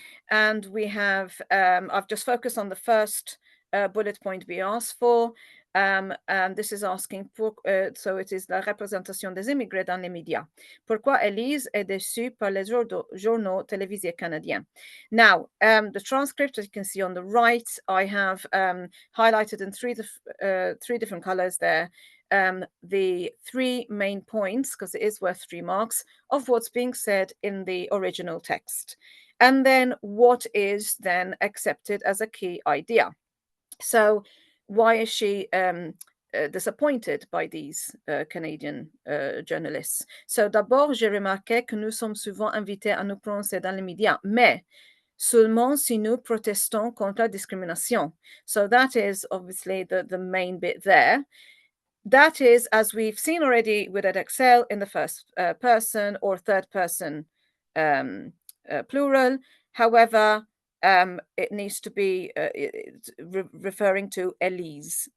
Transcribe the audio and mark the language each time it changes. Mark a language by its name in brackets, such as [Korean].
[English] And we have, I've just focused on the first bullet point we asked for. And this is asking, so it is [French] la représentation des immigrés dans les médias. Pourquoi Elise est déçue par les journaux télévisés canadiens? [English] Now, the transcript, as you can see on the right, I have highlighted in three different colors there, the 3 main points, because it is worth 3 marks, of what's being said in the original text. And then what is then accepted as a key idea. So why is she disappointed by these Canadian journalists? [French] So d'abord, j'ai remarqué que nous sommes souvent invités à nous prononcer dans les médias, mais seulement si nous protestons contre la discrimination. [English] So that is obviously the main bit there. That is, as we've seen already with Edexcel, in the first person or third person plural. However, it needs to be referring to Elise.